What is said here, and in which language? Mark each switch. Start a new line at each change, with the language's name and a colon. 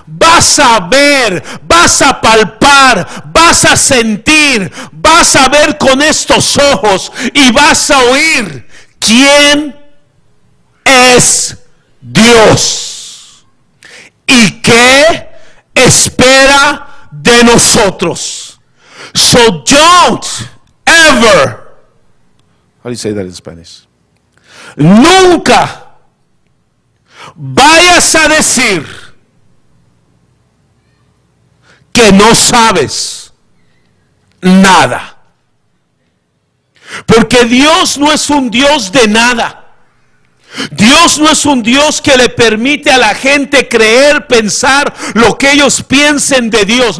Spanish: Vas a ver, vas a palpar, vas a sentir, vas a ver con estos ojos y vas a oír quién es Dios y qué espera de nosotros.
English: So don't ever, how do you say that in Spanish?
Spanish: Nunca vayas a decir que no sabes nada. Porque Dios no es un Dios de nada. Dios no es un Dios que le permite a la gente creer, pensar lo que ellos piensen de Dios.